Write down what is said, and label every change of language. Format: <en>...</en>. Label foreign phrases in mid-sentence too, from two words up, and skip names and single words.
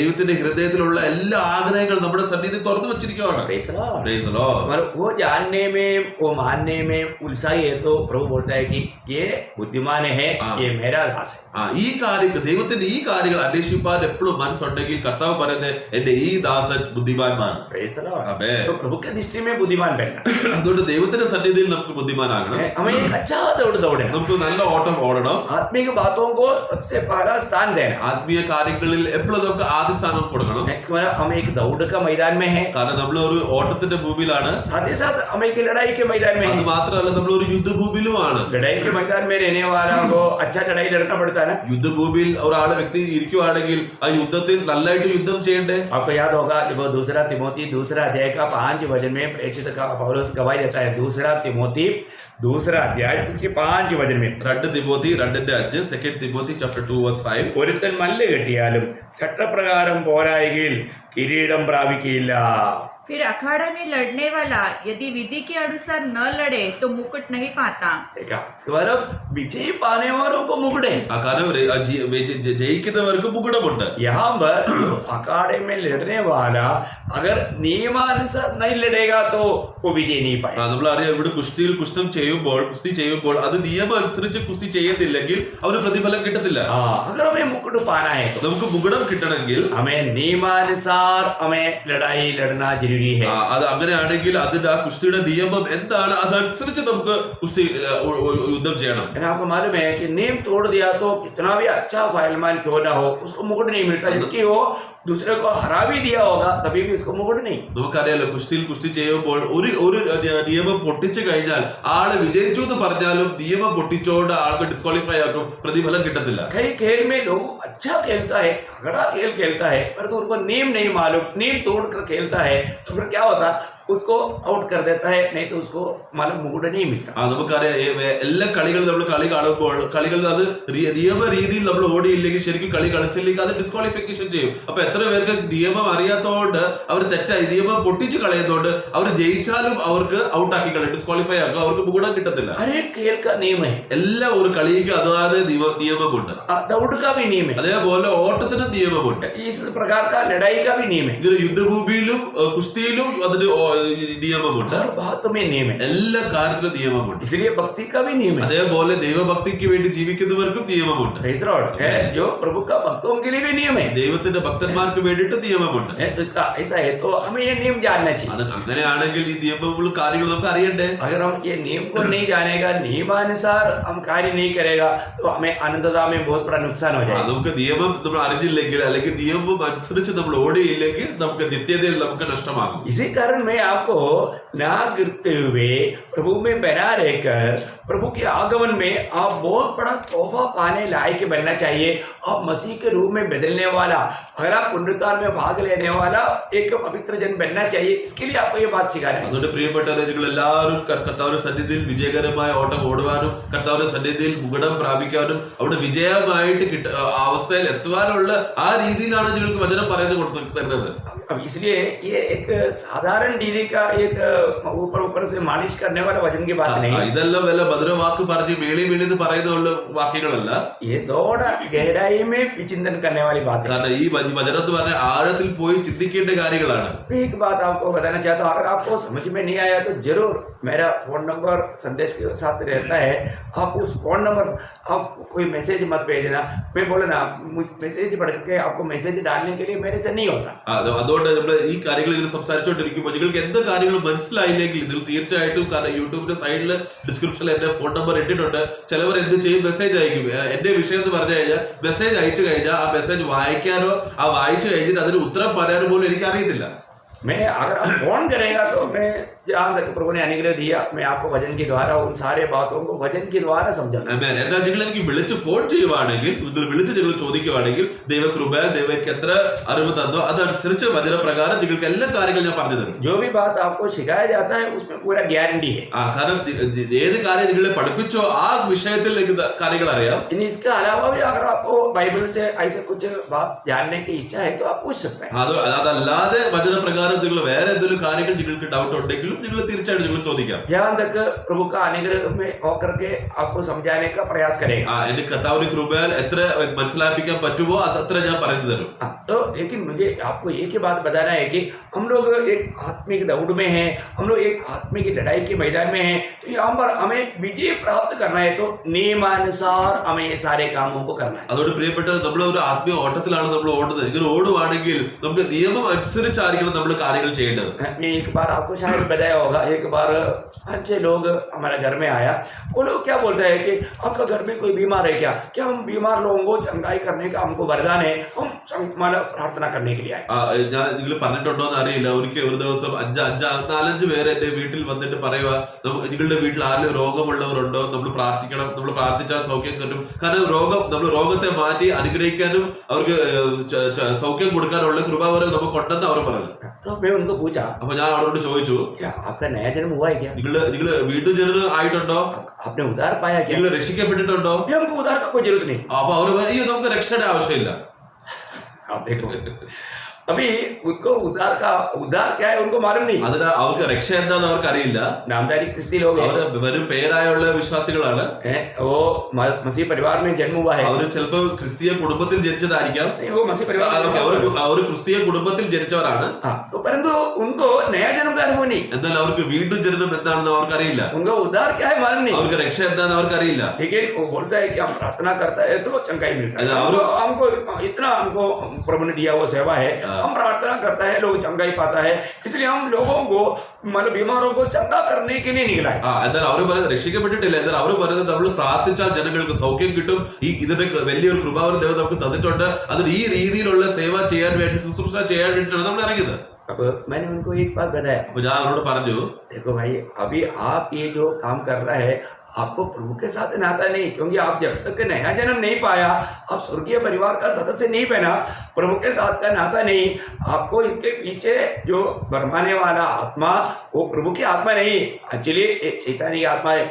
<ml>ദൈവത്തിന്റെ ഹൃദയത്തിലുള്ള എല്ലാ ആഗ്രഹങ്ങളും നമ്മുടെ സന്നിധി തുറന്നു വെച്ചിരിക്കുകയാണ്.</ml> <en>Praise the Lord. Praise the Lord.</en> <hi>वो जानने में, वो मानने में उत्साही है तो प्रभु बोलता है कि ये बुद्धिमान है, ये मेरा दास है.</hi> <ml>ഈ കാര്യങ്ങൾ ദൈവത്തിന്റെ ഈ കാര്യങ്ങൾ അന്വേഷിപ്പാൻ എപ്പോഴും മനസ്സുണ്ടെങ്കിൽ കർത്താവ് പറയുന്നത് എന്റെ ഈ ദാസൻ ബുദ്ധിമാന്മാണ്.</ml> <en>Praise the Lord.</en> <ml>ആമേൻ.</ml> <hi>तो प्रभु के दृष्टि में बुद्धिमान बनना.</hi> <ml>അതുകൊണ്ട് ദൈവത്തിന്റെ സന്നിധിയിൽ നമുക്ക് ബുദ്ധിമാനാകണം.</ml> <hi>हमें अच्छा दौड़ना.</hi> <ml>നമുക്ക് നല്ല ഓട്ടം ഓടണം.</ml> <hi>आत्मिक बातों को सबसे पहला स्थान देना.</hi> <ml>ആത്മീയ കാര്യങ്ങളിൽ എപ്പോഴും നമുക്ക് ആദ്യ സ്ഥാനം കൊടുക്കണം.</ml> <hi>नेक्स्ट मतलब हम एक दौड़ का मैदान में है,</hi> <ml>കാരണം നമ്മൾ ഒരു ഓട്ടത്തിന്റെ ഭൂമിയിലാണ്.</ml> <hi>साथ ही साथ हम एक लड़ाई के मैदान में</hi> <ml>അത്</ml> <hi>है.</hi> <ml>മാത്രമല്ല നമ്മൾ ഒരു യുദ്ധഭൂമിയിലുമാണ്.</ml> <hi>लड़ाई के मैदान में रहने वाला को अच्छा लड़ाई लड़ना पड़ता है ना.</hi> <ml>യുദ്ധഭൂമിയിൽ ഒരാളെ വ്യക്തി ഇരിക്കുവാണെങ്കിൽ ആ യുദ്ധത്തിൽ നല്ലതായിട്ട് യുദ്ധം ചെയ്യണ്ടേ?</ml> <hi>आपको याद होगा जब दूसरा तिमोथी 2 अध्याय का 5 वचन में प्रेषित का पौलुस गवाही देता है. 2 तिमोथी 2 अध्याय उसके 5 वचन में</hi> <ml>2 തിമോത്തി 2:5 2 തിമോത്തി chapter 2:5 ഒരുത്തൻ മല്ല് കെട്ടിയാലും ചട്ടപ്രകാരം പോരായെങ്കിൽ കിരീടം പ്രാപിക്കില്ല.</ml> <hi>फिर अखाड़ा में लड़ने वाला यदि विधि के अनुसार न लड़े तो मुकुट नहीं पाता. देखा, इसका मतलब विजय पाने वालों को मुकुट है.</hi> <ml>ആ കാരണം ജയിക്കുന്നവർക്ക് മുകുടമുണ്ട്.</ml> <hi>यहाँ पर अखाड़े में लड़ने वाला अगर नियमानुसार नहीं लड़ेगा तो वो विजय नहीं पाएगा.</hi> <ml>നമ്മൾ അറിയാം, ഇവിടെ കുസ്തി ചെയ്യുമ്പോൾ അത് നിയമം അനുസരിച്ച് കുസ്തി ചെയ്യുന്നില്ലെങ്കിൽ അവന് പ്രതിഫലം കിട്ടത്തില്ല.</ml> <hi>अगर हमें मुकुट पाना है तो</hi> <ml>നമുക്ക് മുകുടം കിട്ടണമെങ്കിൽ</ml> <hi>हमें नियमानुसार हमें लड़ाई लड़ना जरूरी है.</hi> <ml>അത് അങ്ങനെയാണെങ്കിൽ അതിന്റെ ആ കുസ്തിയുടെ നിയമം എന്താണ് അതനുസരിച്ച് നമുക്ക് കുസ്തി യുദ്ധം ചെയ്യണം.</ml> <hi>आपको मालूम है कि नियम तोड़ दिया तो कितना भी अच्छा फाइलमैन क्यों ना हो उसको मुकुट नहीं मिलता. जबकि वो दूसरे को हरा भी दिया होगा तभी भी उसको मुकुट नहीं.</hi> <ml>നമുക്കറിയാലോ, കുസ്തി ചെയ്യുമ്പോൾ ഒരു നിയമം പൊട്ടിച്ചു കഴിഞ്ഞാൽ ആള് വിജയിച്ചു എന്ന് പറഞ്ഞാലും നിയമം പൊട്ടിച്ചോണ്ട് ആൾക്ക് ഡിസ്ക്വാളിഫൈ ആക്കും, പ്രതിഫലം കിട്ടത്തില്ല. कई खेल में लोग अच्छा खेलता है, तगड़ा खेल खेलता है, परंतु उनको नियम नहीं मालूम, नियम तोड़ कर खेलता है तो फिर क्या होता, उसको आउट कर देता है, नहीं तो उसको मालूम मुकुट नहीं मिलता. നമുക്കറിയാം, എല്ലാ കളികളും നമ്മൾ കളി കാണുമ്പോൾ കളികളിൽ അത് നിയമ രീതിയിൽ നമ്മൾ ഓടിയില്ലെങ്കിൽ, ശരിക്കും കളി കളിച്ചില്ലെങ്കിൽ അത് ഡിസ്ക്വാളിഫിക്കേഷൻ ചെയ്യും. അപ്പൊ എത്ര പേർക്ക് നിയമം അറിയാത്തതുകൊണ്ട് അവർ തെറ്റായി നിയമം പൊട്ടിച്ച് കളയുന്നതുകൊണ്ട് അവർ ജയിച്ചാലും അവർക്ക് ഔട്ടാക്കി കളയും, ഡിസ്ക്വാളിഫൈ ആക്കും, അവർക്ക് മുകുടം കിട്ടത്തില്ല.</ml> <hi>हर एक खेल का नियम है.</hi> <ml>എല്ലാ ഒരു കളിക്ക് അതാത് നിയമമുണ്ട്.</ml> <hi>दौड़ का भी नियम है,</hi> <ml>അതേപോലെ ഓട്ടത്തിന് നിയമമുണ്ട്.</ml> <hi>इस प्रकार का लड़ाई का भी नियम है.</hi> <ml>ഇതിന് യുദ്ധഭൂമിയിലും കുസ്തിയിലും അതിന് നിയമമുണ്ട്,</ml> <hi>हर बात में नियम है,</hi> <ml>എല്ലാ കാര്യത്തിലും നിയമമുണ്ട്.</ml> <hi>इसलिए भक्ति का भी नियम है.</hi> <ml>അതേപോലെ ദൈവഭക്തിക്ക് വേണ്ടി ജീവിക്കുന്നവർക്കും നിയമമുണ്ട്.</ml> <en>Praise the Lord.</en> <hi>है, जो प्रभु का भक्तों के लिए भी नियम है.</hi> <ml>ദൈവത്തിന്റെ ഭക്തന്മാർക്ക് വേണ്ടിയിട്ട് നിയമമുണ്ട്.</ml> <hi>तो इसका ऐसा है तो हमें ये नियम जानना चाहिए.</hi> <ml>അത് അങ്ങനെയാണെങ്കിൽ ഈ നിയമങ്ങളും കാര്യങ്ങളും നമുക്ക് അറിയണ്ടേ?</ml> <hi>अगर हम ये नियम को नहीं जानेगा, नियमानुसार हम कार्य नहीं करेगा, तो हमें अनंतता में बहुत बड़ा नुकसान हो जाएगा.</hi> <ml>നമുക്ക് നിയമം നമ്മൾ അറിഞ്ഞില്ലെങ്കിൽ അല്ലെങ്കിൽ നിയമം അനുസരിച്ച് നമ്മൾ ഓടിയില്ലെങ്കിൽ നമുക്ക് നിത്യതയിൽ നമുക്ക് നഷ്ടമാകും.</ml> <hi>इसी कारण मैं आपको ना गिरते हुए प्रभु में बना रहकर प्रभु के आगमन में आप बहुत बड़ा तोहफा पाने लायक बनना चाहिए. आप मसीह के रूप में बदलने वाला, अगर आप पुनरुत्थान में भाग लेने वाला एक पवित्र जन बनना चाहिए. इसके लिए आपको ये बात सिखाना है.</hi> <ml>അതുകൊണ്ട് പ്രിയപ്പെട്ടവരെ, നിങ്ങൾ എല്ലാവരും കർത്താവിന്റെ സന്നിധിയിൽ വിജയകരമായ ഓട്ടം ഓടുവാനും കർത്താവിന്റെ സന്നിധിയിൽ മുകുടം പ്രാപിക്കാനും അവിടെ വിജയമായിട്ട് അവസ്ഥയിൽ എത്തുവാനുള്ള ആ രീതിയിലാണ് നിങ്ങൾക്ക് വചനം പറയുന്നത് തരുന്നത്.</ml> <hi>अब इसलिए ये एक साधारण दीदी का एक ऊपर से मालिश करने वाला वचन की बात नहीं.</hi> <ml>ഇതെല്ലാം വല്ല മധുരവാക്ക് പറഞ്ഞ് മേളി മേളിന്ന് പറയുന്നുള്ള വാക്യങ്ങളല്ല.</ml> <hi>ये थोड़ा गहराई में चिंतन करने वाली बात है.</hi> <ml>കാരണം ഈ വചനം എന്ന് പറഞ്ഞ ആഴത്തിൽ പോയി ചിന്തിക്കേണ്ട കാര്യങ്ങളാണ്.</ml> <hi>एक बात आपको बताना चाहता हूँ, अगर आपको समझ में नहीं आया तो जरूर मेरा</hi> <en>phone number</en> <hi>संदेश के साथ रहता है. आप उस</hi> <en>phone number</en> <hi>आप कोई मैसेज मत भेजना. मैं बोला ना, मैसेज पढ़ के आपको मैसेज डालने के लिए मेरे से नहीं होता.</hi> <ml>അതുകൊണ്ട് നമ്മൾ ഈ കാര്യങ്ങൾ ഇങ്ങനെ സംസാരിച്ചുകൊണ്ടിരിക്കുമ്പോൾ നിങ്ങൾക്ക് എന്ത് കാര്യങ്ങൾ മനസ്സിലായില്ലെങ്കിൽ ഇതിൽ തീർച്ചയായിട്ടും കാരണം യൂട്യൂബിന്റെ സൈഡിൽ ഡിസ്ക്രിപ്ഷനിൽ എന്റെ</ml> <en>phone number</en> <ml>ഇട്ടിട്ടുണ്ട്. ചിലവർ എന്ത് ചെയ്യും, മെസ്സേജ് അയക്കും. എന്റെ വിഷയം എന്ന് പറഞ്ഞു കഴിഞ്ഞാൽ മെസ്സേജ് അയച്ചു കഴിഞ്ഞാൽ ആ മെസ്സേജ് വായിക്കാനോ ആ വായിച്ചു കഴിഞ്ഞിട്ട് അതിന് ഉത്തരം പറയാനോ പോലും എനിക്ക് അറിയത്തില്ല.</ml> <hi>मैं अगर आप फोन करेगा तो मैं जहाँ तक प्रभु ने अनुग्रह दिया, मैं आपको वचन के द्वारा उन सारे बातों को वचन के द्वारा समझाऊंगा.</hi> <ml>എന്നാൽ നിങ്ങൾ എനിക്ക് വിളിച്ച് ഫോൺ ചെയ്യുവാണെങ്കിൽ, നിങ്ങൾ വിളിച്ച് നിങ്ങൾ ചോദിക്കുവാണെങ്കിൽ ദൈവകൃപ ദൈവക്ക് എത്ര അറിവ് തന്നോ അതനുസരിച്ച് വചനപ്രകാരം നിങ്ങൾക്ക് എല്ലാ കാര്യങ്ങളും ഞാൻ പറഞ്ഞു തരും.</ml> <hi>जो भी बात आपको सिखाया जाता है उसमें पूरा गारंटी है.</hi> <ml>കാരണം ഏത് കാര്യം നിങ്ങളെ പഠിപ്പിച്ചോ ആ വിഷയത്തിൽ നിങ്ങൾക്ക് കാര്യങ്ങൾ അറിയാം.</ml> <hi>इसके अलावा भी अगर आपको बाइबल से ऐसे कुछ बात जानने की इच्छा है तो आप पूछ सकते हैं.</hi> <ml>അതല്ലാതെ വചനപ്രകാരം നിങ്ങൾ വേറെ എന്തെങ്കിലും കാര്യങ്ങൾ നിങ്ങൾക്ക് ഡൗട്ട് ഉണ്ടെങ്കിലും നിങ്ങൾ തീർച്ചയായിട്ടും നിങ്ങൾ ചോദിക്കാം.</ml> <hi>जहाँ तक प्रभु का अनुग्रह में होकर के आपको समझाने का प्रयास करेगा.</hi> <ml>എന്റെ കർത്താവിന്റെ കൃപയാൽ എത്ര മനസ്സിലാപ്പിക്കാൻ പറ്റുമോ അതത്ര ഞാൻ പറഞ്ഞു തരും.</ml> <hi>तो लेकिन मुझे आपको एक ही बात बताना है कि हम लोग एक आत्मिक दौड़ में हैं, हम लोग एक आत्मिक लड़ाई के मैदान में हैं. तो यहाँ पर हमें विजय प्राप्त करना है तो नियमानुसार हमें सारे कामों को करना है.</hi> <ml>അതുകൊണ്ട് പ്രിയപ്പെട്ടവർ, നമ്മൾ ഒരു ആത്മീയ ഓട്ടത്തിലാണ് നമ്മൾ ഓടുന്നത്. ഇങ്ങനെ ഓടുവാണെങ്കിൽ നമുക്ക് നിയമം അനുസരിച്ചായിരിക്കണം നമ്മൾ കാര്യങ്ങൾ ചെയ്യേണ്ടത്.</ml> <hi>मैं एक बार आपको शायद बताया होगा, एक बार 5-6 लोग हमारे घर में आया. वो लोग क्या बोलते हैं कि आपका घर में कोई बीमार है क्या हम बीमार लोगों को चंगाई करने का हमको वरदान है, हम मतलब प्रार्थना करने के लिए आए.</hi> <ml>ഞാൻ നിങ്ങൾ പറഞ്ഞിട്ടുണ്ടോ എന്ന് അറിയില്ല. ഒരിക്കൽ ഒരു ദിവസം 4-5 പേര് എന്റെ വീട്ടിൽ വന്നിട്ട് പറയുക, നിങ്ങളുടെ വീട്ടിൽ ആരെങ്കിലും രോഗമുള്ളവരുണ്ടോ, നമ്മൾ പ്രാർത്ഥിക്കണം, നമ്മൾ പ്രാർത്ഥിച്ചാൽ സൗഖ്യം കിട്ടും. കാരണം നമ്മൾ രോഗത്തെ മാറ്റി അനുഗ്രഹിക്കാനും അവർക്ക് സൗഖ്യം കൊടുക്കാനുള്ള കൃപാവരം നമുക്ക് ഉണ്ടെന്ന് അവർ പറഞ്ഞു.</ml> <hi>तो मैं उनको पूछा,</hi> <ml>അപ്പൊ ഞാൻ അവരോട് ചോദിച്ചു,</ml> <hi>क्या आपका नया जन्म हुआ है क्या?</hi> <ml>നിങ്ങൾ വീണ്ടും ജനനം ആയിട്ടുണ്ടോ,</ml> <hi>आपने उद्धार पाया क्या?</hi> <ml>നിങ്ങൾ രക്ഷിക്കപ്പെട്ടിട്ടുണ്ടോ?</ml> <hi>हमको उद्धार का कोई जरूरत नहीं.</hi> <ml>അപ്പൊ അവർ അയ്യോ നമുക്ക് രക്ഷയുടെ ആവശ്യമില്ല.</ml> <hi>आप देखो अभी उनको उद्धार क्या है उनको मालूम नहीं.</hi> <ml>അതിന് അവർക്ക് രക്ഷ എന്താന്ന് അവർക്ക് അറിയില്ല.</ml> <hi>नामधारी क्रिस्ती लोग</hi> <ml>അവർ വെറും പേരായുള്ള വിശ്വാസികളാണ്.</ml> <hi>वो मसीह परिवार में जन्म हुआ है.</hi> <ml>അവർ ചിലപ്പോൾ ക്രിസ്തീയ കുടുംബത്തിൽ ജനിച്ചതായിരിക്കാം.</ml> <hi>वो मसीह परिवार</hi> <ml>അവർ ക്രിസ്തീയ കുടുംബത്തിൽ ജനിച്ചവരാണ്.</ml> <hi>तो परंतु उनको नया जन्म का अनुभव नहीं.</hi> <ml>എന്നാൽ അവർക്ക് വീണ്ടും ജനനം എന്താണെന്ന് അവർക്ക് അറിയില്ല.</ml> <hi>उनको उद्धार क्या है मालूम नहीं.</hi> <ml>അവർക്ക് രക്ഷ എന്താണെന്ന് അവർക്ക് അറിയില്ല.</ml> <hi>लेकिन वो बोलता है कि हम प्रार्थना करता है तो चंगाई मिलता है. हमको इतना हमको प्रभु ने दिया वो सेवा है, हम प्रार्थना करता है लोग चंगाई पाता है, इसलिए हम लोगों को मतलब बीमारों को चंगा करने के लिए निकला है.</hi> <ml>എന്നാൽ അവർ പറയുന്നത് രക്ഷിക്കപ്പെട്ടിട്ടില്ല. എന്നാൽ അവർ പറയുന്നത് നമ്മൾ പ്രാർത്ഥിച്ചാൽ ജനങ്ങൾക്ക് സൗഖ്യം കിട്ടും, ഈ ഇതിന്റെ വലിയൊരു കൃപാവരം ദൈവം നമുക്ക് തന്നിട്ടുണ്ട്, അതിന് ഈ രീതിയിലുള്ള സേവ ചെയ്യാൻ വേണ്ടി ശുശ്രൂഷ ചെയ്യാൻ വേണ്ടിയിട്ടാണ് നമ്മൾ ഇറങ്ങിയത്.</ml> <hi>अब मैंने उनको एक बात बताया,</hi> <ml>അപ്പൊ ഞാൻ അവരോട് പറഞ്ഞു,</ml> <hi>देखो भाई अभी आप ये जो काम कर रहा है आपको प्रभु के साथ नाता नहीं, क्योंकि आप जब तक नया जन्म नहीं पाया, आप स्वर्गीय परिवार का सदस्य नहीं बना, प्रभु के साथ का नाता नहीं, आपको इसके पीछे जो भरमाने वाला आत्मा वो प्रभु की आत्मा नहीं, एक्चुअली शैतानी आत्मा है.</hi>